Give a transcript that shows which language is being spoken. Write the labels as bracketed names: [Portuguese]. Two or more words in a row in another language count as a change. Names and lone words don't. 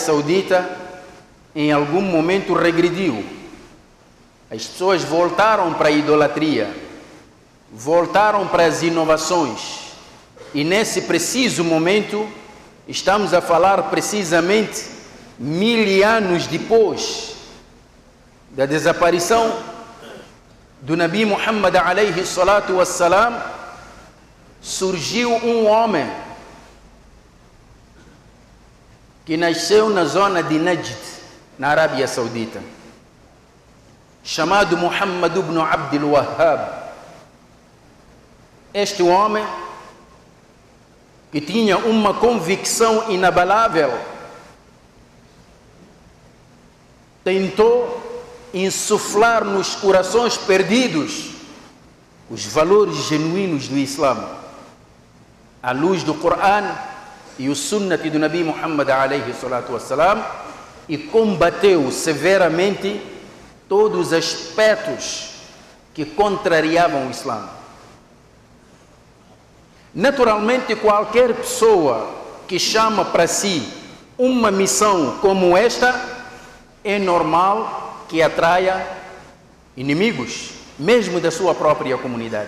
[Portuguese] Saudita em algum momento regrediu, as pessoas voltaram para a idolatria, voltaram para as inovações, e nesse preciso momento estamos a falar precisamente 1000 anos depois da desaparição do Nabi Muhammad [Arabic] عليه الصلاة والسلام, [Portuguese] surgiu um homem que nasceu na zona de Najd, na Arábia Saudita, chamado Muhammad ibn Abdul Wahhab. Este homem, que tinha uma convicção inabalável, tentou insuflar nos corações perdidos os valores genuínos do Islã, à luz do Coran e o Sunnati do Nabi Muhammad [Arabic] عليه الصلاة والسلام, [Portuguese] e combateu severamente todos os aspectos que contrariavam o Islã. Naturalmente, qualquer pessoa que chama para si uma missão como esta, é normal que atraia inimigos, mesmo da sua própria comunidade.